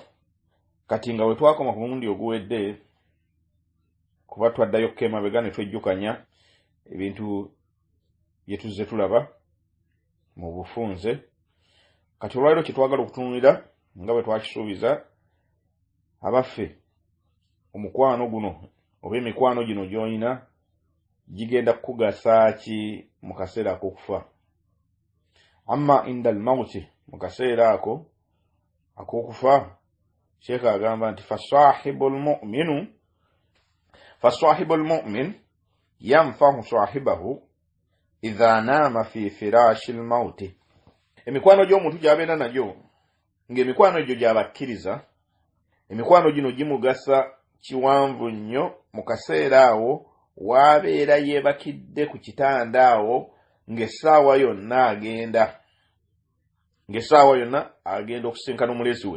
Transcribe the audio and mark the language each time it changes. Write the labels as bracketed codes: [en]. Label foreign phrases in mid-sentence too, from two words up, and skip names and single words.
[lg] Kati nga we twakoma ku mulundi oguwedde kuba twaddayo kemabega ne twejjukanya ebintu bye tuzze tulaba mu bufunze. Kati olwaliro kye twagala okutunuulira nga bwe twakisuubiza abaffe omukwano guno oba emikwano gino gy'olina gigenda kukugasa ki mu kaseera ak'okufa. [ar] أما عند الموت, [lg] mu kaseera ako ak'okufa, Sheekh agamba nti [ar] فصاحب المؤمن ينفع صاحبه إذا نام في فراش الموت. [lg] Emikwano gy'omuntu gy'abeera nagyo ng'emikwano egyo gy'abakkiriza, emikwano gino gimugasa kiwanvu nnyo mu kaseera awo w'abeera yeebakidde ku kitanda awo ng'essaawa yonna agenda okusinkana omulezi we.